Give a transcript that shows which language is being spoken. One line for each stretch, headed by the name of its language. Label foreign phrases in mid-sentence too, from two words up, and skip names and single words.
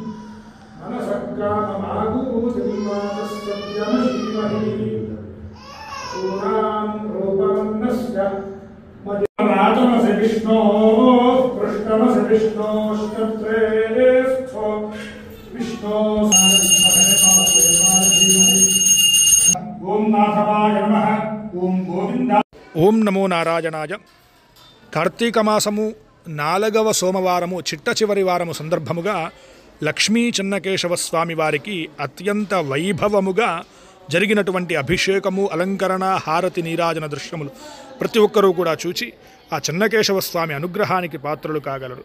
Sanskrit: मनसक्राममागूतिर्वादस्सत्यमशीमहि चूरां रूपमन्नस्य मदिराजमसि विष्णोः पृष्ठमसि विष्णोश्चत्रेस्थो विष्णोः ओम नाथवाय नमः ओम गोविंदा ఓం నమో నారాయణాయ.
Telugu: కార్తీక మాసము 4వ సోమవారము చిట్ట చివరి వారము సందర్భముగా లక్ష్మీ చెన్నకేశవ స్వామి వారికి అత్యంత వైభవముగా జరిగినటువంటి అభిషేకము, అలంకరణ, హారతి, నీరాజన దృశ్యములు ప్రతి ఒక్కరూ కూడా చూచి ఆ చెన్నకేశవ స్వామి అనుగ్రహానికి పాత్రలు కాగలరు.